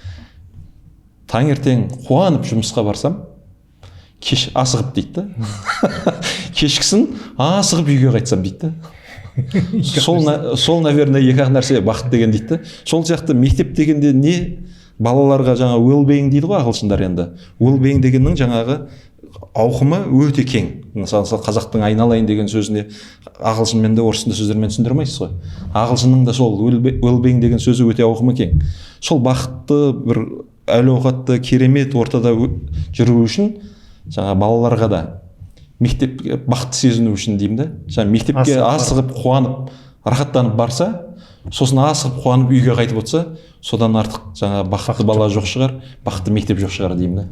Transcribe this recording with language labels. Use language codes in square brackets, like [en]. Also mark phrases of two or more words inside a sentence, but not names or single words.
[kk] Таңертең қуанып жұмысқа барсам, кеш асығып дейді. Кешкісін асығып үйге қайтсам дейді. Сол, наверное, екі-ақ нәрсе бақыт деген дейді. Сол сияқты мектеп дегенде не балаларға жаңа well-being дейді ғой ағылшындар енді. Well-being дегеннің жаңағы ауқымы өте кең. Мысалы қазақтың айналайын деген сөзіне ағылшынмен де орыс сөздермен түсіндірмейсіз ғой. Ағылшынның да сол well-being деген сөзі өте ауқымы кең. Сол бақытты бір әл-ауқатты керемет ортада жүру үшін жаңа балаларға да мектепке бақытты сезіну үшін деймін да. Жаңа мектепке асығып, қуанып, рахаттанып барса, сосын асығып, қуанып үйге қайтып отырса, содан артық жаңа бақытты бала жоқ шығар, бақытты мектеп жоқ шығар деймін да.